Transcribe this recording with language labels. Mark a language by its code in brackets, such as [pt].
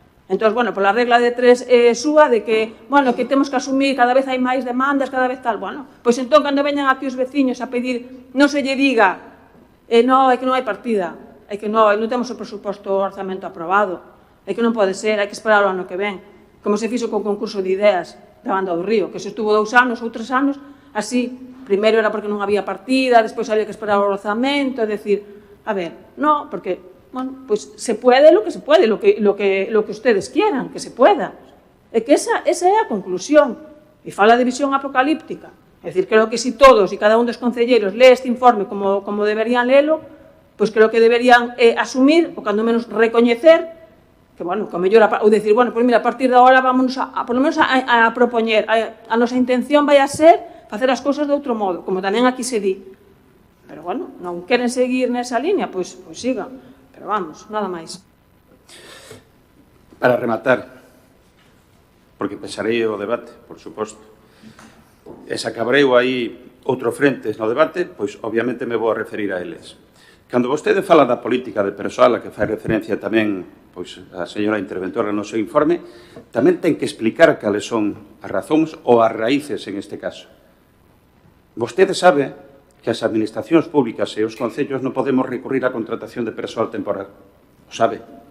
[gl] Entón, bueno, pola regla de 3 súa de que, bueno, que temos que asumir, cada vez hai máis demandas, cada vez tal, bueno, pois entón, cando veñan aquí os veciños a pedir, non se lle diga, non, é que non hai partida, é que non temos o presuposto o orzamento aprobado, é que non pode ser, hai que esperar o ano que ven, como se fixo con o concurso de ideas da Banda do Río, que se estuvo 2 anos ou 3 anos, así, primeiro era porque non había partida, despois había que esperar o orzamento, é dicir, a ver, non, porque... [es] Bueno, pues se puede lo que se puede, lo que ustedes quieran, que se pueda. [gl] É que esa é a conclusión. E fala de visión apocalíptica. É dicir, creo que si todos e cada un dos concelleiros lee este informe como deberían lelo, pois creo que deberían asumir, ou cando menos recoñecer, que, bueno, que o mellor, ou decir, bueno, pois mira, a partir de agora vamos por lo menos a propoñer, a nosa intención vai a ser facer as cousas de outro modo, como tamén aquí se di. Pero, bueno, non queren seguir nesa línea, pois sigan. Pero vamos, nada máis. Para rematar, porque pesarei o debate, por suposto, e se acabreu aí outros frentes no debate, pois obviamente me vou a referir a eles. Cando vostede fala da política de persoal, a que fai referencia tamén pois, a señora interventora no seu informe, tamén ten que explicar cales son as razóns ou as raíces en este caso. Vostede sabe que as administracións públicas e os concellos non podemos recurrir á contratación de persoal temporal. O sabe.